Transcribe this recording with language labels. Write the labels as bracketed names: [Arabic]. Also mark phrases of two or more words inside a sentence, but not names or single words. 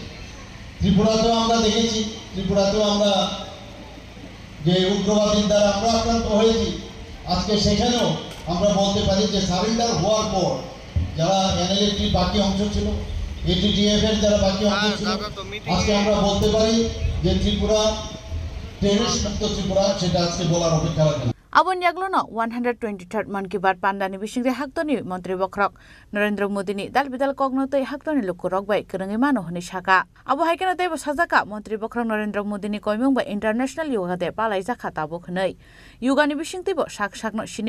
[Bangla] ত্রিপুরাতেও আমরা দেখেছি, ত্রিপুরাতেও আমরা যে উগ্রবাদীর দ্বারা আমরা আক্রান্ত হয়েছি, আজকে সেখানেও আমরা বলতে পারি যে সারেন্ডার হওয়ার পর যারা এনএলএটির বাকি অংশ ছিল, এটিটিএফ এর যারা বাকি অংশ ছিল, আজকে আমরা বলতে পারি যে ত্রিপুরা টেররিস্ট মুক্ত ত্রিপুরা, সেটা আজকে বলার অপেক্ষা রাখে না। [Kok Borok] Abon yaglono 123rd Man Ki Baat Pandani Bishingre Haktoni Montri Bokrok Narendra Modi ni dal bidal kognotoi Haktoni lukurok bai kerengi mano honi shaka abo haikena debo sajaka Montri Bokrok Narendra Modi ni koimung ba international yoga de palai jaka tabo khnai yoga ni bishingtibo shak shakno shinui